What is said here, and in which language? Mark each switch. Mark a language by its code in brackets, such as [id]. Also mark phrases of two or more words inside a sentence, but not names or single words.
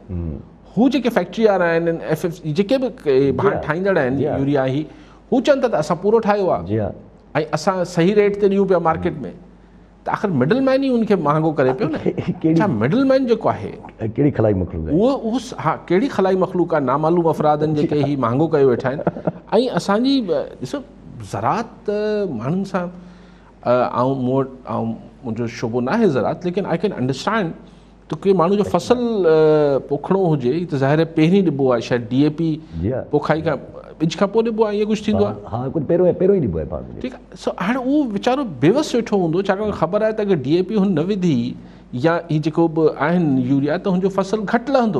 [sd] हू जेके फैक्ट्री वारा आहिनि, जेके बि भाण ठाहींदड़ आहिनि यूरिया, ही हू चवनि था त असां पूरो ठाहियो आहे ऐं असां सही रेट ते ॾियूं पिया मार्केट में, त आख़िर [en] middle man [sd] ई उनखे महांगो करे पियो न। छा [en] middle man [sd] जेको आहे कहिड़ी खलाई मखलूक आहे उहो? हा, कहिड़ी खलाई मखलूक आहे? नामालूम अफ़रादनि जेके ही महांगो कयो वेठा आहिनि। ऐं असांजी ॾिसो ज़रात माण्हुनि सां, मुंहिंजो शोबो न आहे ज़रात, लेकिन [en] I can understand [sd] त के माण्हू जो फसल पोखणो हुजे त ज़ाहिर आहे पहिरीं ॾिबो आहे, शायदि DAP पोखाई खां ॿिज खां पोइ ॾिबो आहे, ईअं कुझु थींदो आहे। हा, कुझु पहिरियों ई ॾिबो आहे। ठीकु आहे। सो हाणे उहो वीचारो बेवस वेठो हूंदो, छाकाणि ख़बर आहे त अगरि DAP हुन न विधी या ही जेको बि आहिनि यूरिया, त हुनजो फसल घटि लहंदो